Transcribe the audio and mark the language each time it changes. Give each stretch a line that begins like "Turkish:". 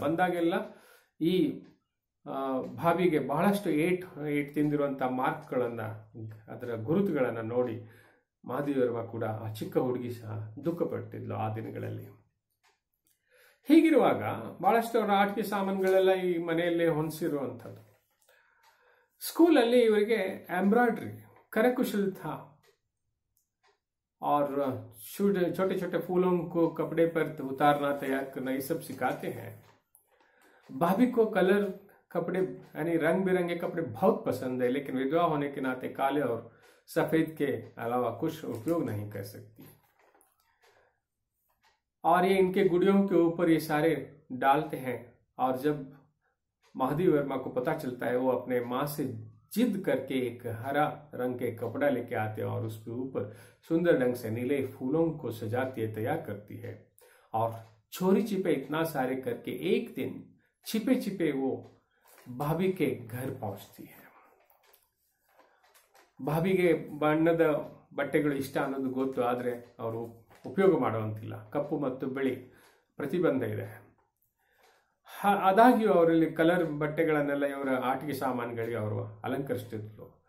Kannada: ಬಂದಾಗೆಲ್ಲ ಈ ಭಾವಿಗೆ ಬಹಳಷ್ಟು ಏಟ್ ತಿಂದಿರುವಂತಹ ಮಾರ್ಕ್ಗಳನ್ನ, ಅದರ ಗುರುತುಗಳನ್ನ ನೋಡಿ ಮಾಧವಿ ವರ್ಮ ಕೂಡ ಆ ಚಿಕ್ಕ ಹುಡುಗಿ ಸಹ ದುಃಖ ಪಡ್ತಿದ್ಲು ಆ ದಿನಗಳಲ್ಲಿ. ಹೀಗಿರುವಾಗ ಬಹಳಷ್ಟು ಅವರ ಆಟಿಕೆ ಸಾಮಾನುಗಳೆಲ್ಲ ಈ ಮನೆಯಲ್ಲೇ ಹೊಂದಿಸಿರುವಂಥದ್ದು. ಸ್ಕೂಲಲ್ಲಿ ಇವರಿಗೆ ಎಂಬ್ರಾಯ್ಡ್ರಿ
Hindi: करकुशल था और छोटे छोटे फूलों को कपड़े पर उतारना, तैयार करना, ये सब सिखाते हैं। भाभी को कलर कपड़े यानी रंग बिरंगे कपड़े बहुत पसंद है, लेकिन विधवा होने के नाते काले और सफेद के अलावा कुछ उपयोग नहीं कर सकती। और ये इनके गुड़ियों के ऊपर ये सारे डालते हैं। और जब महादेवी वर्मा को पता चलता है, वो अपने माँ से जिद करके एक हरा रंग के कपड़ा लेके आते हैं और उसके ऊपर सुंदर ढंग से नीले फूलों को सजाती है, तैयार करती है। और चोरी छिपे इतना सारे करके एक दिन छिपे छिपे वो भाभी के घर पहुंचती है।
Kannada: ಭಾವಿಗೆ ಬಣ್ಣದ ಬಟ್ಟೆಗಳು ಇಷ್ಟ ಅನ್ನೋದು ಗೊತ್ತು, ಆದರೆ ಅವರು ಉಪಯೋಗ ಮಾಡುವಂತಿಲ್ಲ. ಕಪ್ಪು ಮತ್ತು ಬಿಳಿ ಪ್ರತಿಬಂಧ ಇದೆ. ಆದಾಗ್ಯೂ ಅವರಲ್ಲಿ ಕಲರ್ ಬಟ್ಟೆಗಳನ್ನೆಲ್ಲ ಇವರ ಆಟಿಕೆ ಸಾಮಾನುಗಳಿಗೆ ಅವರು ಅಲಂಕರಿಸ್ತಿದ್ರು.